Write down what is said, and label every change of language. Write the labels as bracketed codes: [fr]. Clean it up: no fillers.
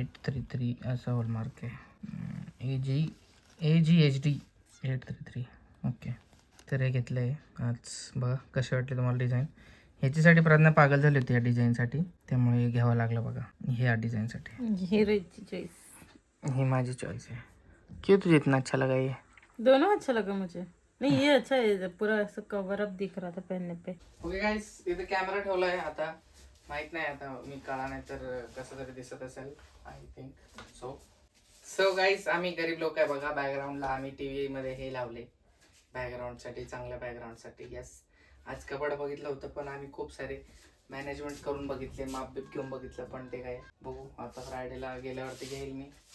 [mr] 833 असा हॉलमार्क आहे. AGHD 833. Okay, तर हे घेतलं आहे आज. बघा कशी वाटली तुम्हाला डिझाईन. ह्याच्यासाठी प्रज्ञा पागल झाली होती या डिझाईनसाठी, त्यामुळे हे घ्यावं लागलं बघा ह्या डिझाईनसाठी. हे रोहितची चॉइस. ही माझी चॉईस है. [hi] क्यों तुझे इतना अच्छा लगा ये? दोनों अच्छा लगा मुझे. नहीं ये अच्छा है, पूरा ऐसा कवर अप दिख रहा था पहनने पे. [mr] ओके गाइस, इथे कॅमेरा ठेवला आहे. आता माहित नाही, आता मी काळा नाही तर कसं तरी दिसत असेल [en] I think so guys [mr] आम्ही गरीब लोक आहे बघा. बॅकग्राऊंडला आम्ही टीव्ही मध्ये हे लावले बॅकग्राऊंडसाठी, चांगल्या बॅकग्राऊंडसाठी. यस, आज कपडा बघितलं होतं पण आम्ही खूप सारे मॅनेजमेंट करून बघितले, माप बीप घेऊन बघितलं, पण ते काय बघू आता फ्रायडेला गेल्यावरती घेईल मी.